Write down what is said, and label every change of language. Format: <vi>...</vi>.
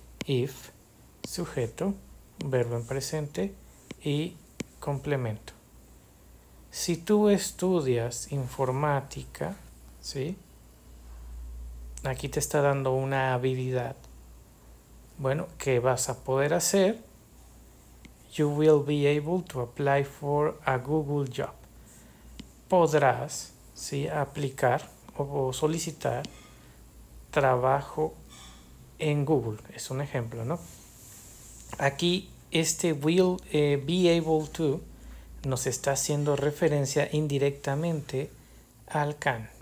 <es>If, sujeto, verbo en presente y complemento. Si tú estudias informática, ¿sí? Aquí te está dando una habilidad. Bueno, ¿qué vas a poder hacer?</es> <en>You will be able to apply for a Google job.</en> <es>Podrás, ¿sí?, aplicar o solicitar trabajo en Google. Es un ejemplo, ¿no? Aquí este will be able to nos está haciendo referencia indirectamente al can.</es>